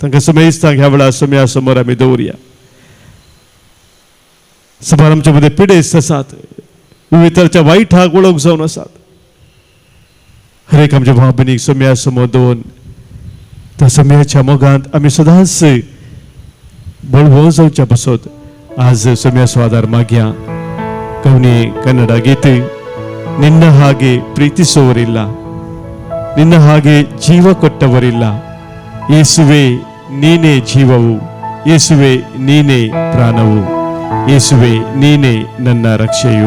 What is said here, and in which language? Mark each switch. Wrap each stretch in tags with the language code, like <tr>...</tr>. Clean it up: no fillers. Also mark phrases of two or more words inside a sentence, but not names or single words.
<kok>तांकां समेस्तांक ह्या वेळार सम्या समोर आमी दवरया. सभार आमचे मध्ये पिडेस्त आसात, विविध तरेच्या वायटाक वळख जावन आसात. हर एक आमच्या भाव भयणीक सम्या समोर दवरून त्या सम्याच्या मोगांत आमी सदांच बळवो जावच्या पासत आज सम्या स्वादार मागया.</kok> <kn>कवनी कन्नಡ ಗೀತೆ ನಿನ್ನ ಹಾಗೆ ಪ್ರೀತಿಸುವವರಿಲ್ಲ, ನಿನ್ನ ಹಾಗೆ ಜೀವ ಕೊಟ್ಟವರಿಲ್ಲ. ಯೇಸುವೆ ನೀನೇ ಜೀವವು, ಯೇಸುವೆ ನೀನೇ ಪ್ರಾಣವು, ಯೇಸುವೆ ನೀನೇ ನನ್ನ ರಕ್ಷೆಯು.</kn>